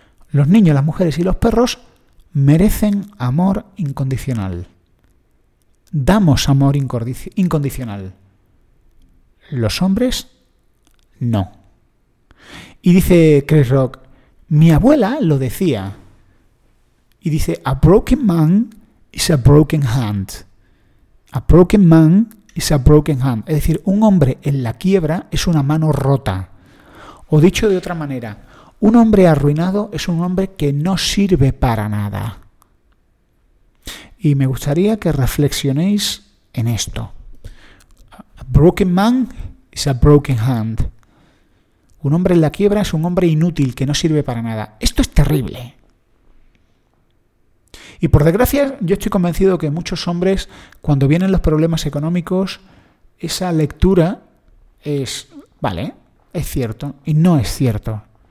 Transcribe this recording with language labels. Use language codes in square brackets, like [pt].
[es] Los niños, las mujeres y los perros merecen amor incondicional. Damos amor incondicional. Los hombres, no. Y dice Chris Rock, mi abuela lo decía. y dice, [en] a broken man is a broken hand. A broken man is a broken hand. [es] Es decir, un hombre en la quiebra es una mano rota. O dicho de otra manera, un hombre arruinado es un hombre que no sirve para nada. Y me gustaría que reflexionéis en esto. [en] A broken man is a broken hand. [es] Un hombre en la quiebra es un hombre inútil que no sirve para nada. Esto es terrible. Y por desgracia, yo estoy convencido que muchos hombres, cuando vienen los problemas económicos, esa lectura es, vale, es cierto y no es cierto.